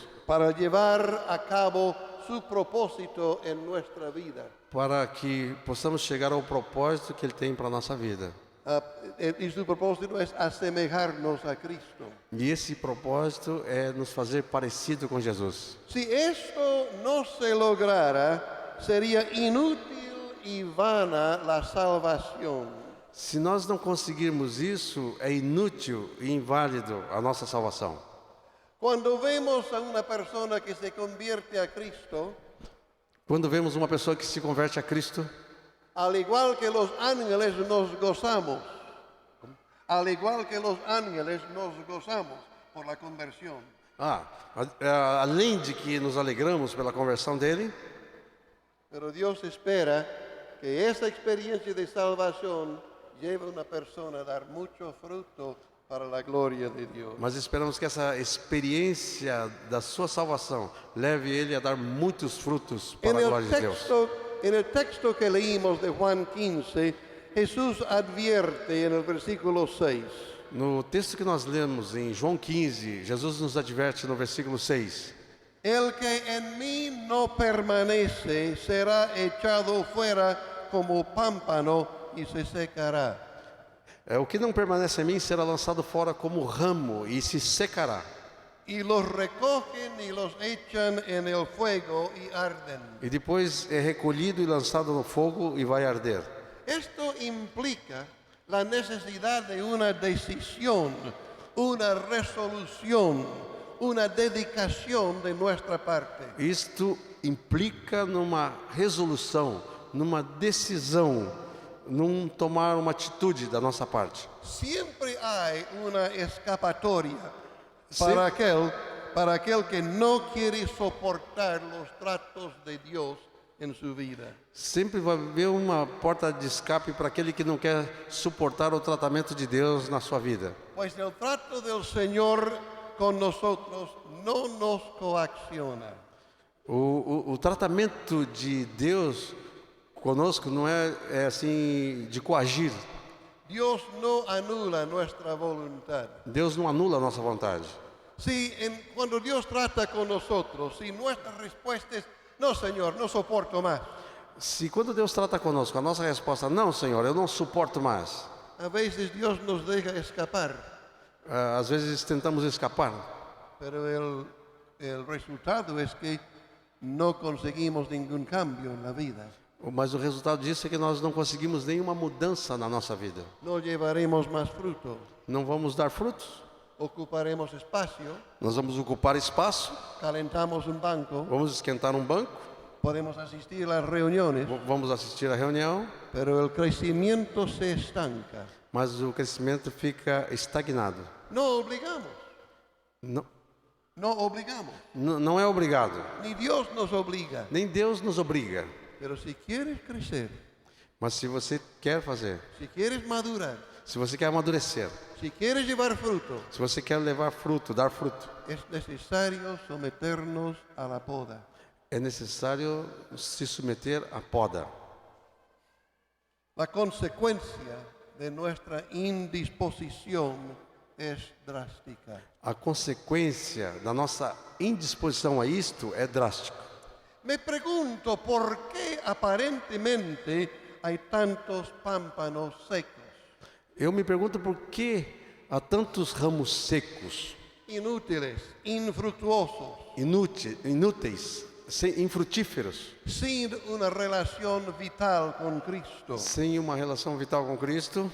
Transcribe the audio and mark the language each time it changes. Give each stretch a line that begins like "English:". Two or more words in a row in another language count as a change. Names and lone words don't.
Spanish: para llevar a cabo su propósito en nuestra vida.
Portuguese: para que possamos chegar ao propósito que Ele tem para a nossa vida.
Spanish: Y su propósito es asemejarnos a Cristo.
Portuguese: E esse propósito é nos fazer parecido com Jesus.
Spanish: Si esto no se lograra, sería inútil y vana la salvación.
Portuguese: Se nós não conseguirmos isso, é inútil e inválido a nossa salvação.
Spanish: Cuando vemos a una persona que se convierte a Cristo,
Portuguese: Quando vemos uma pessoa que se converte a Cristo,
Spanish: al igual que los ángeles nos gozamos, al igual que los ángeles nos gozamos por la conversión.
Portuguese: Além de que nos alegramos pela conversão dele,
Spanish: Pero Dios espera que esa experiencia de salvación lleve a una persona a dar mucho fruto para la gloria de Dios.
Portuguese: mas esperamos que essa experiência da sua salvação leve ele a dar muitos frutos para a glória de Deus.
Spanish: En el texto que leímos de Juan 15, Jesús advierte en el versículo 6.
Portuguese: No texto que nós lemos em João 15, Jesus nos adverte no versículo 6.
Spanish: El que en mí no permanece será echado fuera como pámpano y se secará.
Portuguese: O que não permanece em mim será lançado fora como ramo e se secará.
Spanish: Y los recogen y los echan en el fuego y arden.
Portuguese: E depois é recolhido e lançado no fogo e vai arder.
Spanish: Esto implica la necesidad de una decisión, una resolución, una dedicación de nuestra parte.
Portuguese: Isto implica numa resolução, numa decisão, num tomar uma atitude da nossa parte.
Spanish: Siempre hay una escapatoria Sí. para aquel que no quiere soportar los tratos de Dios en su vida.
Portuguese: Sempre vai haver uma porta de escape para aquele que não quer suportar o tratamento de Deus na sua vida.
Spanish: Pues el trato del Señor con nosotros no nos coacciona.
Portuguese: O tratamento de Deus conosco não é assim de coagir.
Spanish: Dios no anula nuestra voluntad.
Portuguese: Deus não anula a nossa vontade.
Spanish: Cuando Dios trata con nosotros, si nuestra respuesta es, no Señor, no soporto más.
Portuguese: Se quando Deus trata conosco, a nossa resposta, não, Senhor, eu não suporto mais.
Spanish: A veces Dios nos deja escapar,
Portuguese: Às vezes tentamos escapar,
Spanish: pero el resultado es que no conseguimos ningún cambio en la vida.
Portuguese: mas o resultado disso é que nós não conseguimos nenhuma mudança na nossa vida.
Spanish: No llevaremos más fruto,
Portuguese: Não vamos dar frutos.
Spanish: ocuparemos espacio,
Portuguese: Nós vamos ocupar espaço,
Spanish: calentamos un banco,
Portuguese: vamos esquentar um banco,
Spanish: podemos asistir a las reuniones,
Portuguese: vamos assistir a reunião,
Spanish: pero el crecimiento se estanca.
Portuguese: mas o crescimento fica estagnado.
Spanish: No obligamos,
Portuguese: Não,
Spanish: no obligamos,
Portuguese: não é obrigado.
Spanish: ni Dios nos obliga.
Portuguese: Nem Deus nos obriga.
Spanish: Pero si quieres crecer,
Portuguese: Mas se você quer fazer,
Spanish: si quieres madurar,
Portuguese: se você quer amadurecer,
Spanish: si quieres llevar fruto,
Portuguese: se você quer levar fruto, dar fruto,
Spanish: es necesario someternos a la poda.
Portuguese: é necessário se submeter à poda.
Spanish: La consecuencia de nuestra indisposición es drástica.
Portuguese: A consequência da nossa indisposição a isto é drástica.
Spanish: Me pregunto por qué aparentemente hay tantos pámpanos secos,
Portuguese: Eu me pergunto por que há tantos ramos secos,
Spanish: inútiles, infructuosos,
Portuguese: inúteis, infrutíferos,
Spanish: sin una relación vital con Cristo
Portuguese: sem uma relação vital com Cristo